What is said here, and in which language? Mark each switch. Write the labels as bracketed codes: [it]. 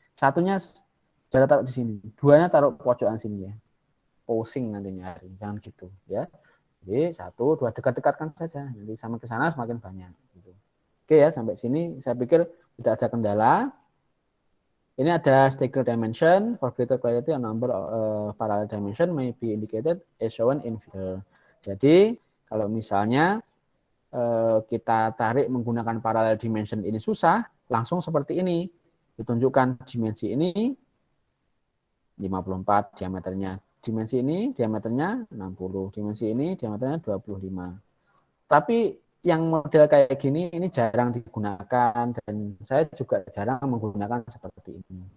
[id] 1-nya sudah taruh di sini, 2-nya taruh pojokan sini ya. Pusing nantinya hari, jangan gitu ya. Jadi 1, 2 dekat-dekatkan saja. Nanti sama ke sana semakin banyak. Gitu. Oke ya, sampai sini saya pikir tidak ada kendala. Ini ada staggered dimension. [en] For greater clarity, a number of parallel dimension may be indicated as shown in figure. [id] Jadi kalau misalnya kita tarik menggunakan parallel dimension ini susah, langsung seperti ini. Ditunjukkan dimensi ini 54 diameternya. Dimensi ini diameternya 60. Dimensi ini diameternya 25. Tapi yang model kayak gini ini jarang digunakan dan saya juga jarang menggunakan seperti ini.